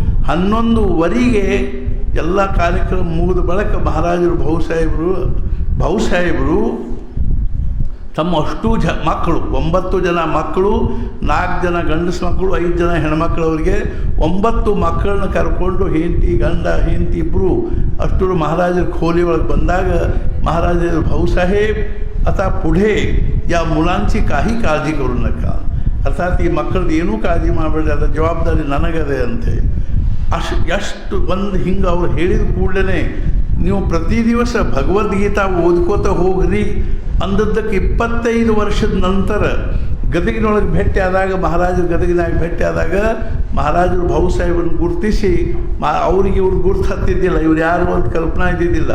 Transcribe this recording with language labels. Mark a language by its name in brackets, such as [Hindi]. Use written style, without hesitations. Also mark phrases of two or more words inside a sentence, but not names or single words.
[Kannada] 11:00 ಎಲ್ಲ ಕಾರ್ಯಕ್ರಮ ಮುಗಿದ ಬಳಿಕ ಮಹಾರಾಜರು ಭಾವು ಸಾಹೇಬರು ತಮ್ಮ ಅಷ್ಟೂ ಮಕ್ಕಳು 9 ಜನ ಮಕ್ಕಳು, 4 ಜನ ಗಂಡಸು ಮಕ್ಕಳು, 5 ಜನ ಹೆಣ್ಮಕ್ಳವ್ರಿಗೆ 9 ಮಕ್ಕಳನ್ನ ಕರ್ಕೊಂಡು ಹೆಂಡತಿ ಇಬ್ಬರು ಅಷ್ಟು ಮಹಾರಾಜರ ಖೋಲಿ ಒಳಗೆ ಬಂದಾಗ ಮಹಾರಾಜರು ಭಾವು ಸಾಹೇಬ್ [Marathi] आता पुढे या मुलांची काही काळजी करू नका, [Kannada] अर्थात ಈ ಮಕ್ಕಳದ್ದು ಏನೂ ಕಾಳಜಿ ಮಾಡಬೇಡಿ, ಅದರ ಜವಾಬ್ದಾರಿ ನನಗದೆ ಅಂತೆ. ಎಷ್ಟು ಒಂದು ಹಿಂಗೆ ಅವ್ರು ಹೇಳಿದ ಕೂಡಲೇ ನೀವು ಪ್ರತಿ ದಿವಸ ಭಗವದ್ಗೀತಾ ಓದ್ಕೋತ ಹೋಗ್ರಿ ಅಂದದ್ದಕ್ಕೆ 25 ವರ್ಷದ ನಂತರ ಗದಗಿನೊಳಗೆ ಭೇಟಿ ಆದಾಗ ಗದಗಿನಾಗ ಭೇಟಿ ಆದಾಗ ಮಹಾರಾಜರು ಭಾವು ಸಾಹೇಬರನ್ನು ಗುರುತಿಸಿ ಅವ್ರಿಗೆ ಇವ್ರು ಗುರ್ತು ಹತ್ತಿದ್ದಿಲ್ಲ, ಇವ್ರು ಯಾರು ಅಂತ ಕಲ್ಪನಾ ಇದ್ದಿದ್ದಿಲ್ಲ.